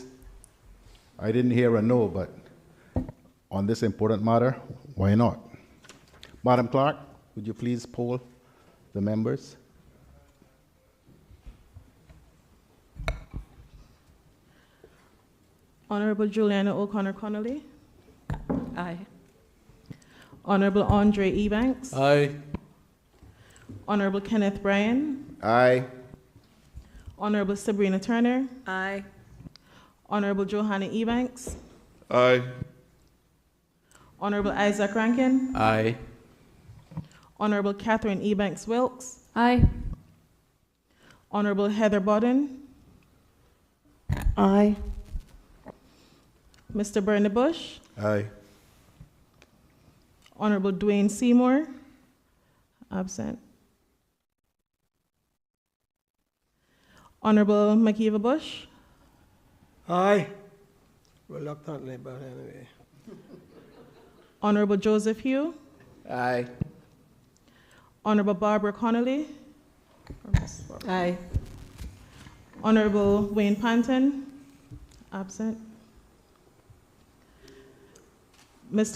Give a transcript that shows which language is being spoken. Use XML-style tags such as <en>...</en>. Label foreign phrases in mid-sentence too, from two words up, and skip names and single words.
<en>I didn't hear a no, but on this important matter, why not? Madam Clerk, would you please poll the members? Honorable Juliana O'Connor Connolly. Aye. Honorable Andre Ebanks. Aye. Honorable Kenneth Bryan. Aye. Honorable Sabrina Turner. Aye. Honorable Johanna Ebanks. Aye. Honorable Isaac Rankin. Aye. Honorable Catherine Ebanks Wilkes. Aye. Honorable Heather Bodden. Aye. Mr. Bernie Bush. Aye. Honorable Dwayne Seymour. Absent. Honorable Makiva Bush. Aye. Reluctantly, but anyway. Honorable Joseph Hugh. Aye. Honorable Barbara Connolly. Aye. Honorable Wayne Panton. Absent. Mr.</en>